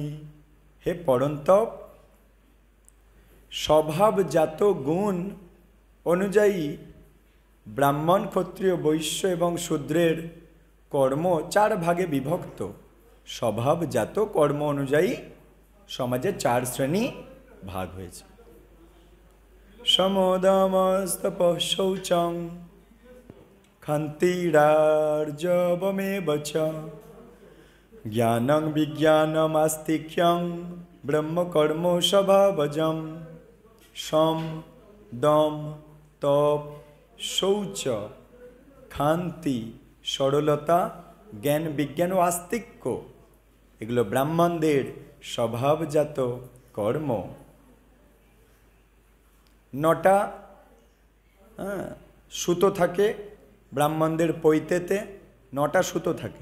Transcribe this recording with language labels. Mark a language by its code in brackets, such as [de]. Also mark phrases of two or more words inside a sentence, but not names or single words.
[bn] হে পরন্তপ, স্বভাবজাত গুণ অনুযায়ী ব্রাহ্মণ, ক্ষত্রিয়, বৈশ্য এবং শূদ্রের কর্ম 4 ভাগে বিভক্ত। স্বভাবজাত কর্ম অনুযায়ী সমাজে 4 শ্রেণী ভাগ হয়েছে। [sa] সমদমস্তপ শৌচং ক্ষন্তিরার্জবমেব চ জ্ঞানং বিজ্ঞানম আস্তিক্যং ব্রহ্মকর্ম স্বভাবজম। [bn] সম, দম, তপ, শৌচ, ক্ষান্তি, সরলতা, জ্ঞান, বিজ্ঞান ও আস্তিক্য এগুলো ব্রাহ্মণদের স্বভাবজাত কর্ম। 9টা সুতো থাকে ব্রাহ্মণদের পৈতেতে, 9টা সুতো থাকে।